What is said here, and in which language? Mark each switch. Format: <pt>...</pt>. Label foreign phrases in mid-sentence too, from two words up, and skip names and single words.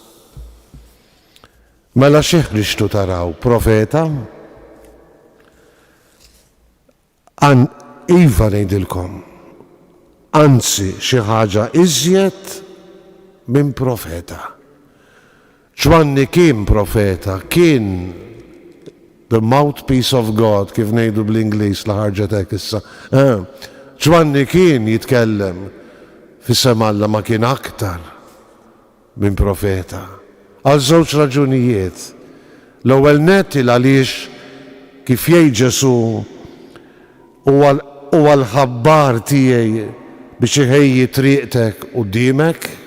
<mt>Mela xi ħriġtu taraw? Profeta? Iva ngħidilkom, anzi xi ħaġa iżjed minn profeta. Ġwanni kien profeta, kien</mt> <en>the mouthpiece of God,</en> <mt>kif ngħidu bl-Ingliż li ħarġet hekk issa. Ġwanni kien jitkellem fis-sem Alla ma kien aktar minn profeta. Għal żewġ raġunijiet. L-ewwel nett għaliex kif jgħid Ġesu huwa l-ħabbar tiegħi biex iħejji triqtek quddiemek.</mt>